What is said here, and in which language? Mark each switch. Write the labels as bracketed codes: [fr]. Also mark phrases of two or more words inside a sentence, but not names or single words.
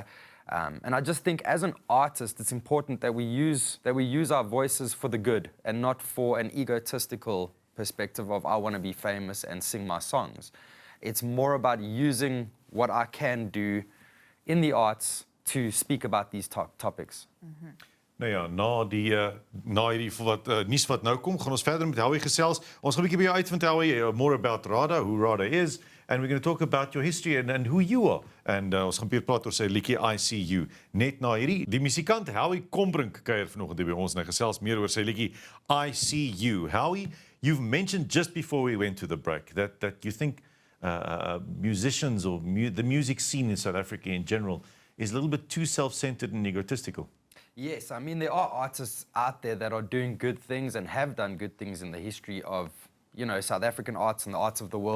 [en] And I just think as an artist, it's important that we use our voices for the good and not for an egotistical perspective of I want to be famous and sing my songs. It's more about using what I can do in the arts to speak about these topics. [af] Nou ja, na hierdie nuus wat nou kom, gaan ons verder met Howie gesels. Ons gaan 'n bietjie by jou uitvind, [en] Howie, more about RADA, who RADA is, and we're going to talk about your history and who you are. [af] And ons gaan weer praat oor sy liedjie I See You. Net na hierdie, die musikant Howie Combrink kuier vanoggend hier by ons en hy gesels meer oor sy liedjie I See You. [en] Howie, you've mentioned just before we went to the break that you think musicians or the music scene in South Africa in general is a little bit too self-centered and egotistical. Yes, I mean, there are artists out there that are doing good things and have done good things in the history of, you know, South African arts and the arts of the world.